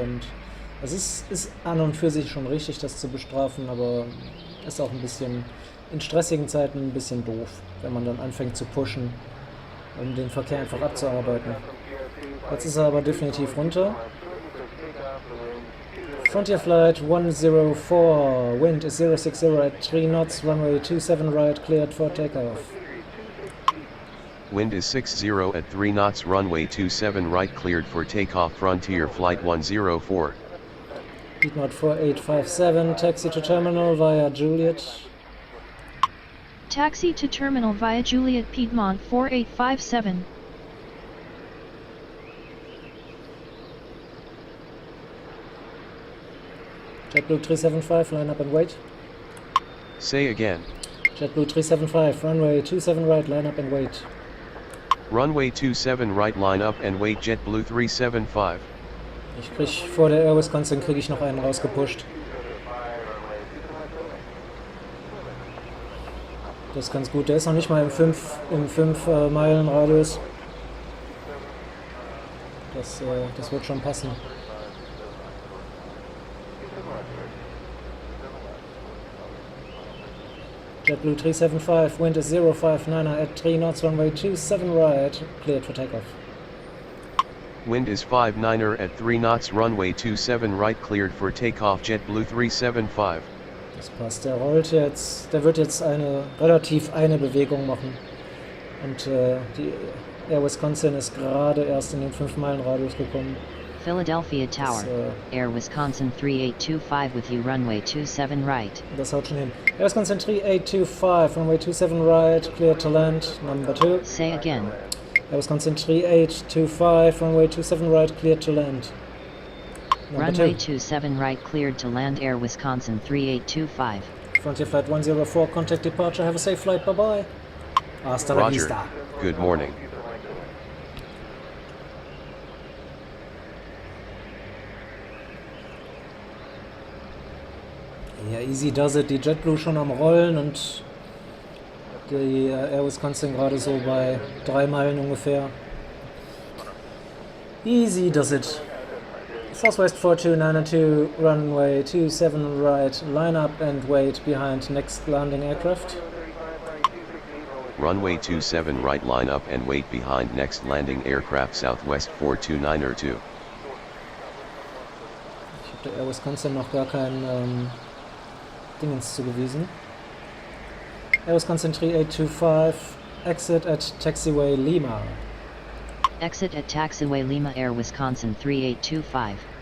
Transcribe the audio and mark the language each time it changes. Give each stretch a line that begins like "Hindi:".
German: Und es ist an und für sich schon richtig, das zu bestrafen, aber ist auch ein bisschen in stressigen Zeiten ein bisschen doof, wenn man dann anfängt zu pushen, um den Verkehr einfach abzuarbeiten. Jetzt ist er aber definitiv runter.
English: Frontier Flight 104, wind is 060 at 3 knots, runway 27 right, cleared for takeoff. Wind is 60 at 3 knots, runway 27 right, cleared for takeoff. Frontier Flight 104. Piedmont 4857, taxi to terminal via Juliet. Taxi to terminal via Juliet Piedmont 4857. JetBlue 375, line up and wait. Say again. JetBlue 375, runway 27 right, line up and wait. Runway 27 right, line up and wait. JetBlue 375.
German: Ich krieg vor der Air Wisconsin kriege ich noch einen rausgepusht. Das ist ganz gut. Der ist noch nicht mal im 5 Meilen Radius. Das wird schon passen.
English: JetBlue 375, wind is 059er at 3 knots, runway 27 right, cleared for takeoff. Wind is 59er at 3 knots, runway 27 right, cleared for takeoff. JetBlue 375.
German: Das passt, der rollt jetzt, der wird jetzt relativ eine Bewegung machen. Und die Air Wisconsin ist gerade erst in den 5 Meilen Radius gekommen.
English: Philadelphia Tower, Air Wisconsin 3825 with you, runway 27 right.
German: Das haut schon hin.
English: Air Wisconsin 3825, runway 27 right, clear to land, number 2. Say again. Air Wisconsin 3825, runway 27 right, clear to land. Number Runway 2. 27 right, cleared to land. Air Wisconsin 3825. Frontier Flight 104, contact departure, have a safe flight, bye bye.
Spanish: Hasta la
English: Roger.
Spanish: vista.
English: Good morning.
German: Ja,
English: easy does it.
German: Die JetBlue schon am Rollen und die Air Wisconsin gerade so bei 3 Meilen ungefähr.
English: Easy does it. Southwest 4292, runway 27 right, line up and wait behind next landing aircraft. Runway 27 right, line up and wait behind next landing aircraft. Southwest 4292.
German: Ich habe der Air Wisconsin noch gar kein Dingens zugewiesen.
English: Air Wisconsin 3825, exit at taxiway Lima. Exit at Taxiway Lima. Air Wisconsin 3825.